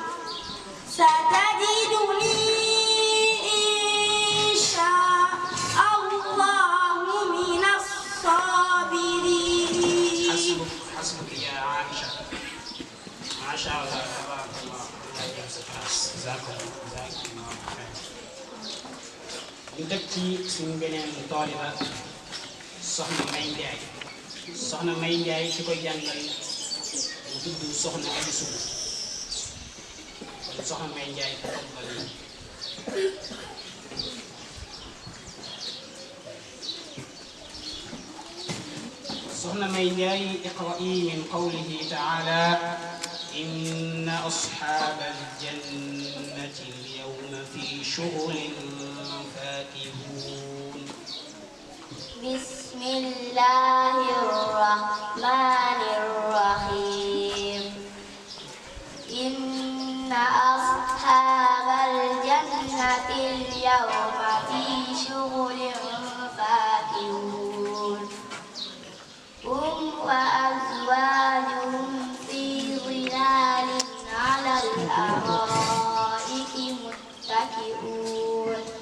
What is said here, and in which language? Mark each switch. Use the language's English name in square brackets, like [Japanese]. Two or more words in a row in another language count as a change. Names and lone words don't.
[Arabic] ستجدني إن شاء الله من الصابرين. حسبك يا عائشة ما شاء الله تبارك الله لا يمس الناس جزاك الله خير. [Wolof] ñu teg ci suñu beneen taaliba soxna May Ndiaye soxna May Ndiaye ki koy jàngal mu tudd soxna Abi Sow kon soxna May Ndiaye tafaddal. [Arabic] soxna May Ndiaye اقرئي من قوله تعالى إن أصحاب الجنة اليوم في شغل فاكهون. بسم الله الرحمن الرحيم إن أصحاب الجنة اليوم في شغل فاكهون هم وأزواجهم في ظلال على الأرائك متكئون